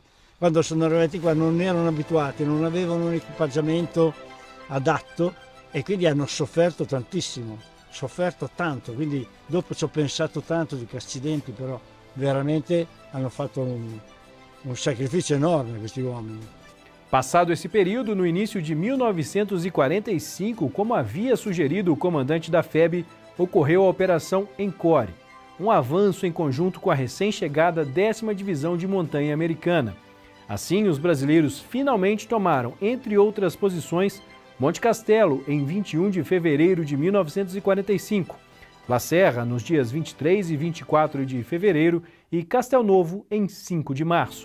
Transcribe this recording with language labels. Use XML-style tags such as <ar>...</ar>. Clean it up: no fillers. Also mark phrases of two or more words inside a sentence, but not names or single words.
<it>Quando sono arrivati qua non erano abituati, non avevano un equipaggiamento adatto e quindi hanno sofferto tantissimo, sofferto tanto. Quindi dopo ci ho pensato tanto, dico accidenti, però veramente hanno fatto un sacrificio enorme questi uomini.</it> <pt>Passado esse período, no início de 1945, como havia sugerido o comandante da FEB, ocorreu a Operação Encore, um avanço em conjunto com a recém-chegada 10ª Divisão de Montanha Americana. Assim, os brasileiros finalmente tomaram, entre outras posições, Monte Castelo, em 21 de fevereiro de 1945, La Serra, nos dias 23 e 24 de fevereiro, e Castel Novo, em 5 de março.</pt>